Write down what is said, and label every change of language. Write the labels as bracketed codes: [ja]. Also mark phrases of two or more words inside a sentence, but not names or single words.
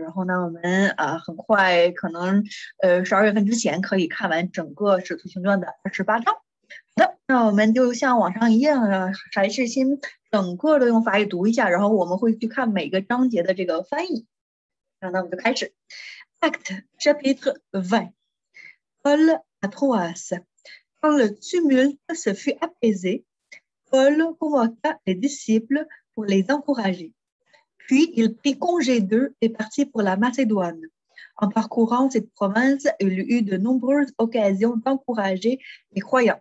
[zh] 然后呢，我们很快可能12月份之前可以看完整个《使徒行传》的28章。好的，那我们就像往常一样，还是先整个的用法语读一下，然后我们会去看每个章节的这个翻译。那我们就开始。 [fr] Acte chapitre 20. Paul à Troas. Quand le tumulte se fut apaisé, Paul convoqua les disciples pour les encourager. Puis il prit congé d'eux et partit pour la Macédoine. En parcourant cette province, il eut de nombreuses occasions d'encourager les croyants.